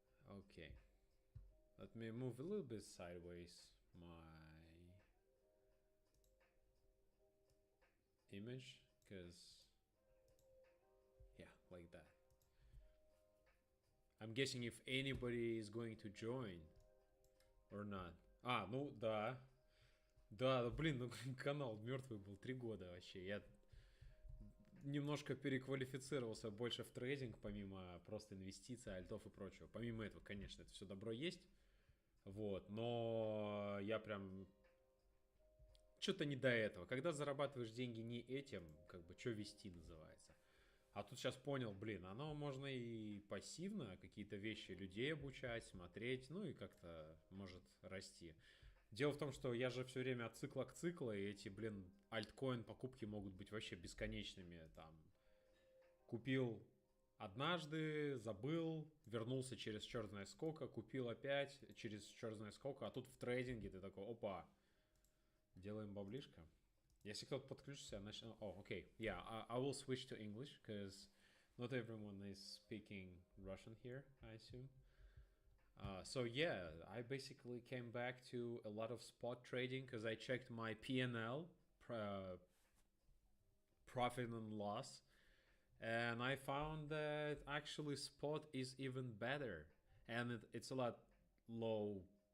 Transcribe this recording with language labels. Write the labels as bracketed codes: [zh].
[en] Okay. Let me move a little bit sideways my image, because yeah, like that. I'm guessing if anybody is going to join or not. [ru] Ну да. Да, блин, ну канал мертвый был 3 года вообще. Я немножко переквалифицировался больше в трейдинг, помимо просто инвестиций, альтов и прочего. Помимо этого, конечно, это все добро есть. Вот, но я прям что-то не до этого. Когда зарабатываешь деньги не этим, как бы, что вести называется. А тут сейчас понял, блин, оно можно и пассивно какие-то вещи людей обучать, смотреть, ну и как-то может расти. Дело в том, что я же все время от цикла к циклу, и эти, блин, альткоин покупки могут быть вообще бесконечными. Там купил однажды, забыл, вернулся через черт знает сколько, купил опять через черт знает сколько, а тут в трейдинге ты такой, опа, делаем баблишко. Если кто-то подключится, я начну... [en] okay. Yeah, I will switch to English, because not everyone is speaking Russian here, I assume. So yeah, I basically came back to a lot of spot trading because I checked my P&L, profit and loss, and I found that actually spot is even better, and it's a lot low.